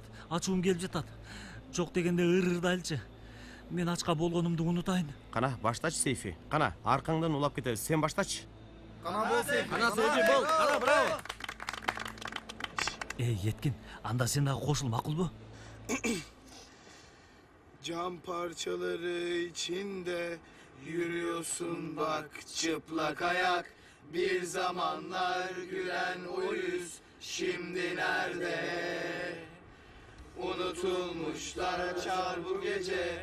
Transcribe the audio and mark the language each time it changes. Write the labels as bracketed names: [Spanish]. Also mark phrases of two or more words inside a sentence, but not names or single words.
[Kyrgyz] Ачуум келип жатат. Жок дегенде ырдайлчы. Мен ачка болгонумду унутайын. Кана, баштачы Сейфи. Кана, аркаңдан улап кетебиз. Сен баштачы. Кана бол Сейфи. Кана Сейфи бол. Кана, браво. Еткин, анда сен дагы кошул, макулбу? [Turkish] Cam parçaları içinde yürüyorsun bak çıplak ayak. Bir zamanlar gülen o yüz şimdi nerede? Unutulmuşlar açar bu gece.